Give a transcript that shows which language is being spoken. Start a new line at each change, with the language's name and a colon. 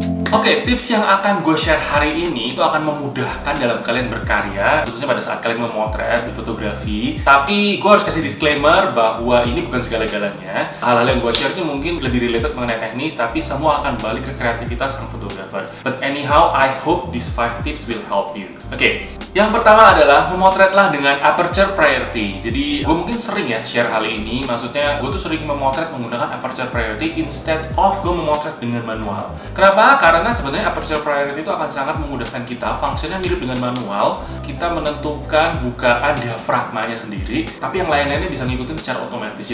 Indonesian: Oke, tips yang akan gue share hari ini itu akan memudahkan dalam kalian berkarya, khususnya pada saat kalian memotret di fotografi. Tapi gue harus kasih disclaimer bahwa ini bukan segala-galanya. Hal-hal yang gue share itu mungkin lebih related mengenai teknis, tapi semua akan balik ke kreativitas sang fotografer.
English: But anyhow, I hope these 5 tips will help you.
Indonesian: Oke, yang pertama adalah memotretlah dengan aperture priority. Jadi gue mungkin sering ya share hal ini. Maksudnya gue tuh sering memotret menggunakan aperture priority
English: instead of
Indonesian: gue memotret dengan manual. Kenapa? Karena sebenarnya aperture priority itu akan sangat memudahkan kita. Fungsinya mirip dengan manual. Kita menentukan bukaan diafragmanya sendiri, tapi yang lain-lainnya bisa ngikutin secara otomatis.